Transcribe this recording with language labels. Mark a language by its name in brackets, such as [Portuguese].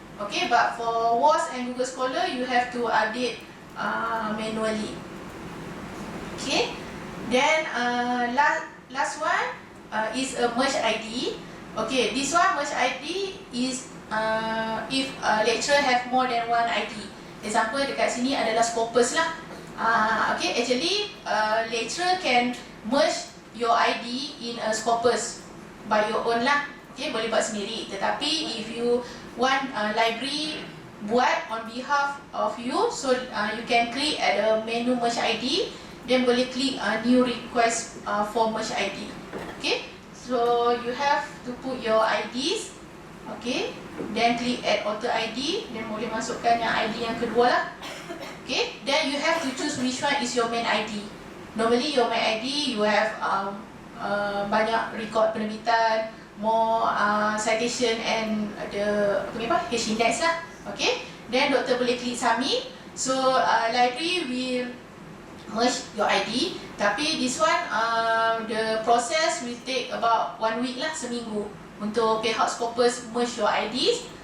[English] Okay, but for WAS and Google Scholar, you have to update manually. Okay, then last one is a merge ID. Okay, this one merge ID is if lecturer have more than one ID. [Malay] Example dekat sini adalah Scopus lah. [English] Okay, actually lecturer can merge your ID in a Scopus by your own lah. [Malay] Okay, boleh buat sendiri. [English] Tetapi if you want library buat on behalf of you, so you can click at the menu merge ID, then [Malay] boleh klik [English] new request for merge ID. Okay, so you have to put your IDs. [Malay] Okay, then klik add auto ID, then boleh masukkan yang ID yang kedua lah. [English] Okay, then you have to choose which one is your main ID. Normally your main ID you have [Malay] banyak record penerbitan, [English] more citation and the H index lah. Okay, then [Malay] doktor boleh klik [English] submit. So library will merge your ID, tapi this one the process will take about 1 week lah, [Malay] seminggu untuk pihak Scopus [English] merge your IDs.